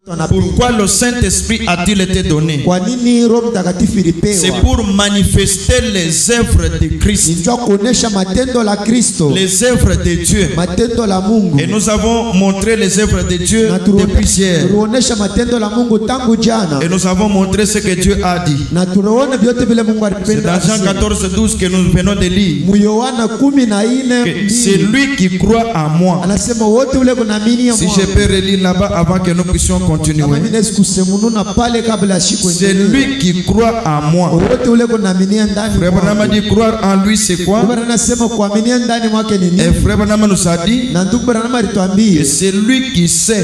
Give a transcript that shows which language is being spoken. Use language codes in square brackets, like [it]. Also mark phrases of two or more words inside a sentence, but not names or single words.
[fr] Pourquoi le Saint-Esprit a-t-il été donné? [sw] Kwa nini Roho Mtakatifu ilipewa? [fr] C'est pour manifester les œuvres de Christ, [sw] Ndio kuonesha matendo la Kristo, [fr] les œuvres de Dieu. [sw] matendo la Mungu. [fr] Et nous avons montré les œuvres de Dieu depuis hier. [sw] Tunaonesha matendo la Mungu tangu jana. [fr] Et nous avons montré ce que Dieu a dit. [sw] Na tunaona vyote vile Mungu C'est alipenda. [fr] dans Jean 14:12 que nous venons de lire. [sw] Mu Yohana 14:2. [fr] Que c'est lui qui croit en moi. [sw] Anasema wote ule kunaamini [fr] Si je peux relire là-bas avant que nous puissions continuer. C'est lui qui croit en moi. Frère Branham dit croire en lui c'est quoi? Et Frère Branham nous a dit que c'est lui qui sait.